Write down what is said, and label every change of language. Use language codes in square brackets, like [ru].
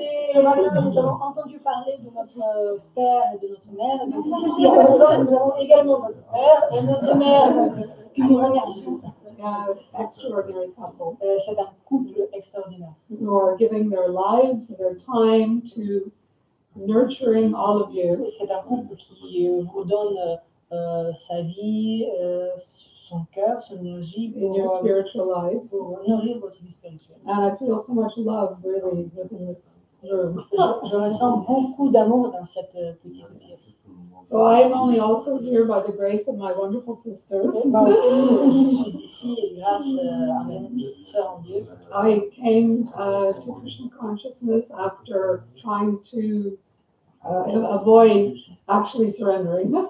[fr] Ce matin, nous avons entendu parler de notre père et de notre mère. Et donc ici, à Londres, nous avons également notre père et notre mère que nous remercions. [en] Extraordinary couple [fr] C'est un couple extraordinaire. [en] who are giving their lives, their time to nurturing all of you. [fr] C'est un couple qui vous donne sa vie, son cœur, son énergie [en] In your spiritual lives. [fr] pour nourrir votre vie spirituelle. [en] And I feel so much love really within this room. [fr] Je ressens beaucoup d'amour dans cette petite pièce. [en] So I am only also here by the grace of my wonderful sisters. [fr] Moi aussi, je suis ici grâce à mes sœurs en Dieu. [en] I came to Krishna consciousness after trying to avoid actually surrendering.